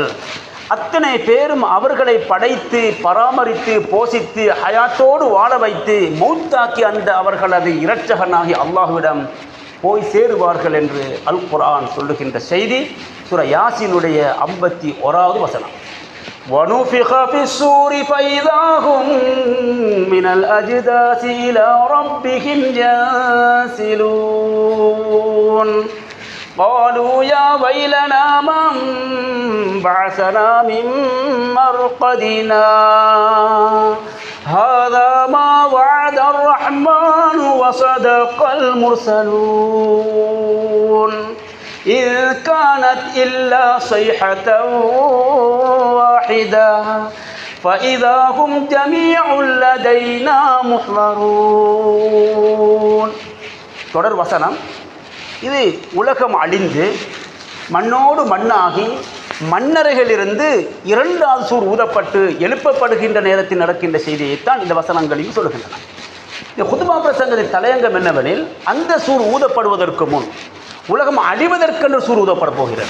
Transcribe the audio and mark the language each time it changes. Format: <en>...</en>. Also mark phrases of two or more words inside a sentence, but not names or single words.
<ta>அத்தனை பேரும் அவர்களை படைத்து பராமரித்து போஷித்து ஹயாத்தோடு வாழ வைத்து மௌத்தாக்கி அந்த அவர்களது இரட்சகனாகி அல்லாஹ்விடம் போய் சேருவார்கள் என்று அல் குர்ஆன் சொல்லுகின்ற செய்தி சூரா யாசீனுடைய 51வது வசனம்.</ta> <ar>وَنُفِخَ فِي الصُّورِ فَإِذَا هُم مِّنَ الْأَجْدَاثِ إِلَى رَبِّهِمْ يَنسِلُونَ قَالُوا يَا وَيْلَنَا مَنْ بَعَثَنَا مِنْ مَرْقَدِنَا هَذَا مَا وَعَدَ الرَّحْمَنُ وَصَدَقَ الْمُرْسَلُونَ إِذْ كَانَتْ إِلَّا صَيْحَةً واحدة فإذا هم جميع لدينا محضرون.</ar> <ta>தொடர் வசனம். இது உலகம் அழிந்து மண்ணோடு மண்ணாகி மண்ணறைகளிலிருந்து 2வது சூர் ஊதப்பட்டு எழுப்பப்படுகின்ற நேரத்தில் நடக்கின்ற செய்தியைத்தான் இந்த வசனங்களையும் சொல்லுகின்றன. இந்த குத்துபா பிரசங்கத்தின் தலையங்கம் என்னவெனில், அந்த சூர் ஊதப்படுவதற்கு முன் உலகம் அழிவதற்கென்று சூர் ஊதப்பட போகிறது.</ta>